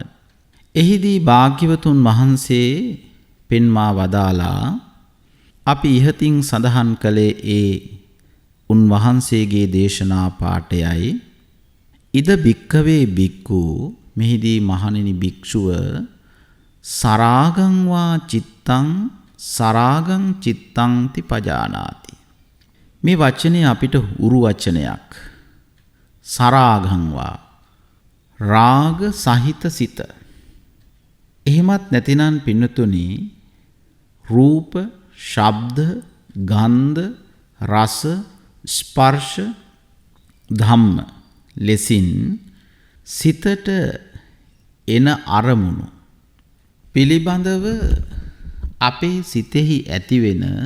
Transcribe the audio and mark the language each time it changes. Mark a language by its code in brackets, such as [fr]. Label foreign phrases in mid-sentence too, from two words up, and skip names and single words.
[si] එහිදී භාග්‍යවතුන් වහන්සේ පෙන්වා වදාලා අපි ඉහතින් සඳහන් කළේ ඒ උන්වහන්සේගේ දේශනා පාඨයයි. [pi] ඉද භික්ඛවේ භික්ඛු, [si] මෙහිදී මහණෙනි භික්ෂුව [pi] සරාගං වා චිත්තං සරාගං චිත්තං ති පජානාති. [si] මේ වචනේ අපිට උරු වචනයක්. [pi] සරාගං වා [si] රාග සහිත සිත. එහෙමත් නැතිනම් පින්නතුනි රූප, ශබ්ද, ගන්ධ, රස, ස්පර්ශ, ධම්ම ලෙසින් සිතට එන අරමුණු පිළිබඳව අපේ සිතෙහි ඇතිවෙන